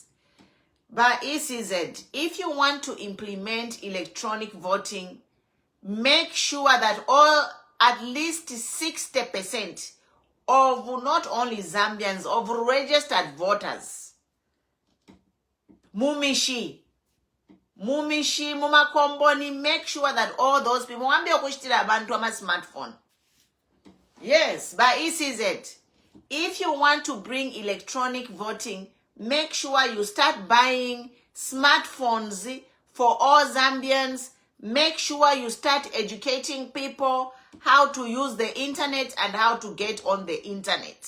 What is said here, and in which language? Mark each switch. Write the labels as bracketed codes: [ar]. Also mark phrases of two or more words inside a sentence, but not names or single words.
[en] But ECZ, if you want to implement electronic voting, make sure that all at least 60% of not only Zambians, of registered voters, [bem] mumishi, mumakomboni, [en] make sure that all those people, [bem] wambi okushitira abantu ama smartphone. [en] Yes, by ECZ. If you want to bring electronic voting, make sure you start buying smartphones for all Zambians. Make sure you start educating people how to use the internet and how to get on the internet.